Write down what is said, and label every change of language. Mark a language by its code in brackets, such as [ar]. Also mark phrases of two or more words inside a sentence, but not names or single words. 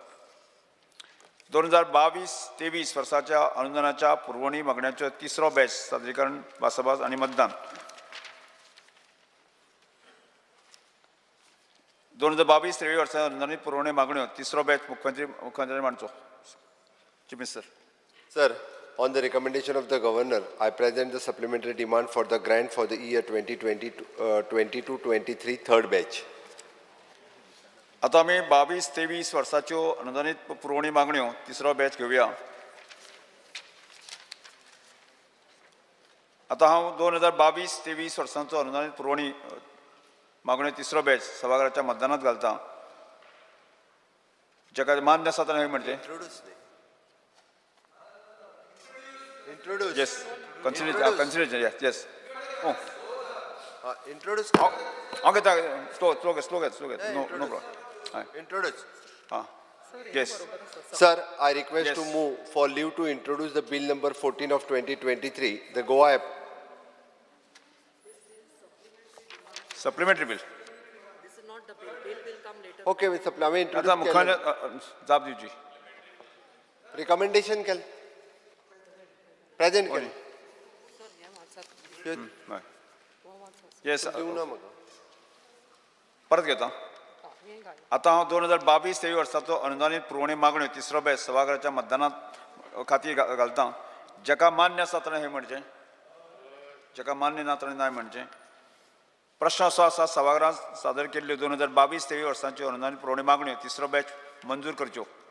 [kok] 2022-23 वर्साच्या अनुदानाच्या पुरवणी मागण्यांचो तिसरो बॅच सादरीकरण भासाभास आनी मतदान. 2022-23 वर्सा अनुदानीत पुरवणी मागण्यो तिसरो बॅच मुख्यमंत्री मांडचो. [en] Chief Minister. Sir, on the recommendation of the Governor, I present the supplementary demand for the grant for the year 2022-23 third batch. [kok] आता आमी 22-23 वर्साच्यो अनुदानीत पुरवणी मागण्यो तिसरो बॅच घेवया. आता हांव 2022-23 वर्सांचो अनुदानीत पुरवणी मागण्यो तिसरो बॅच सभागृहाच्या मतदानात घालता. जाका मान्य आसा ताणें हय म्हणचें. [en] Introduce. Yes. Consider. Yes. Oh. Introduce. Okay. Slow get. No problem. Introduce. Yes. Sir, I request Yes. to move for leave to introduce the bill number 14 of 2023, the Goa Supplementary bill. This is not the bill. Bill will come later. Okay, with supplementary. [kok] आता मुख्यमंत्री जाप दिवची. Recommendation केल. Present केल. [en] Sir, yeah, WhatsApp. Yes. [kok] दिवं ना म्हाका. परत घेता. आता हांव 2022-23 वर्साचो अनुदानीत पुरवणी मागण्यो तिसरो बॅच सभागृहाच्या मतदानात खातीर घालता. जाका मान्य आसा ताणें हय म्हणचें. जाका मान्य ना ताणें ना म्हणचें. प्रश्न असो आसा सभागृहांत सादर केल्ल्यो 2022-23 वर्साच्यो अनुदानीत पुरवणी मागण्यो तिसरो बॅच मंजूर करच्यो.